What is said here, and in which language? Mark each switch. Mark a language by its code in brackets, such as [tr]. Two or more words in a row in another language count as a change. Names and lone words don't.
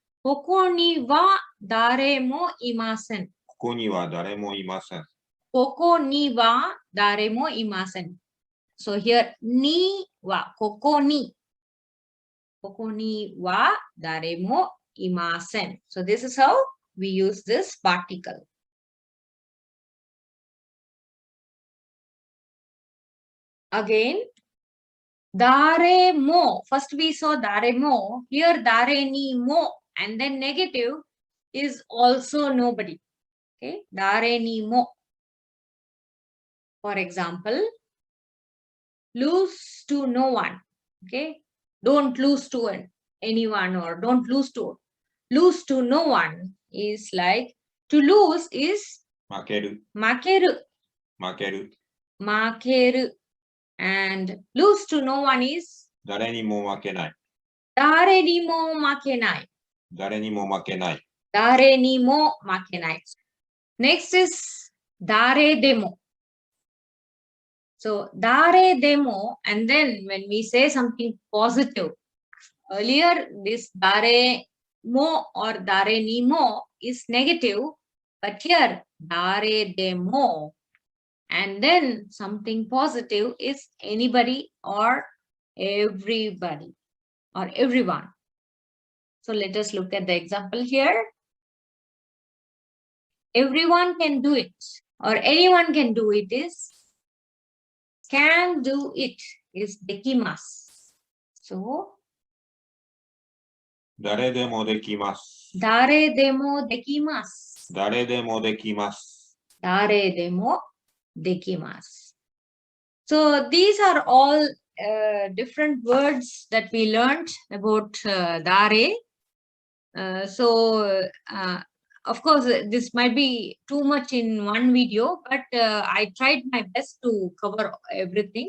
[ja] ここには誰もいません. ここには誰もいません。ここには誰もいません. [en] So here [ja] にはここに. ここには誰もいません. [en] So this is how we use this particle. [ja] Again, 誰も. [en] First we saw [ja] 誰も. Here 誰にも. [en] And then negative is also nobody. [ja] Okay, 誰にも. [en] For example, lose to no one. Okay, don't lose to anyone, or don't lose to no one is like, to lose is [ja] 負ける。 makeru. 負ける。 Makeru. [en] And lose to no one is [ja] 誰にも負けない。誰にも負けない. 誰にも負けない。誰にも負けない. [en] Next is [ja] 誰でも. [en] So [ja] 誰でも, [en] and then when we say something positive, earlier this [ja] 誰も [en] or [ja] 誰にも [en] is negative, but here [ja] 誰でも, [en] and then something positive is anybody or everybody or everyone. So let us look at the example here. Everyone can do it, or anyone can do it is can do it is dekimasu. So [ja] 誰でもできます。誰でもできます. 誰でもできます。誰でもできます. [en] So these are all different words that we learned about dare. Of course, this might be too much in one video, but I tried my best to cover everything.